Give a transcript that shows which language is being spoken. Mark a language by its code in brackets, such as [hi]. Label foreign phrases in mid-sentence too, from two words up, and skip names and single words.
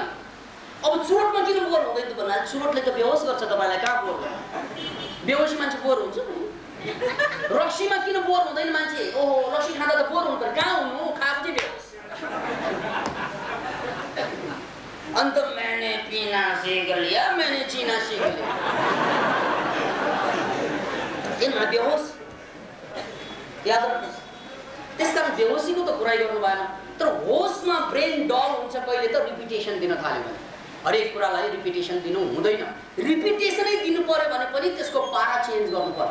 [ne] अब चुरोटमा किन बोर हुँदैन त भन्दा चुरोटले त बेहोस गर्छ तपाईलाई, कहाँ बोर हुन्छ? बेहोसी मान्छे बोर हुन्छ नि। रक्सीमा किन बोर हुँदैन मान्छे? ओहो रक्सी खाँदा त बोर हुन्छ, कहाँ हुनु, खाएको चाहिँ बेहोस। [hi] अन्त मैंने पीना सीख लिया, मैंने जीना सीख लिया, [ne] किन बेहोस? याद राख्नुहोस्, त्यसकारण बेहोसीको त कुरै गर्नु भएन। तर होसमा [en] brain dull [ne] हुन्छ कहिले त रिपिटेसन दिन थाल्यो भने। हरेक कुरालाई रिपिटेसन दिनु हुँदैन। रिपिटेसनै दिनु पर्यो भने पनि त्यसको पारा चेन्ज गर्नुपर्छ।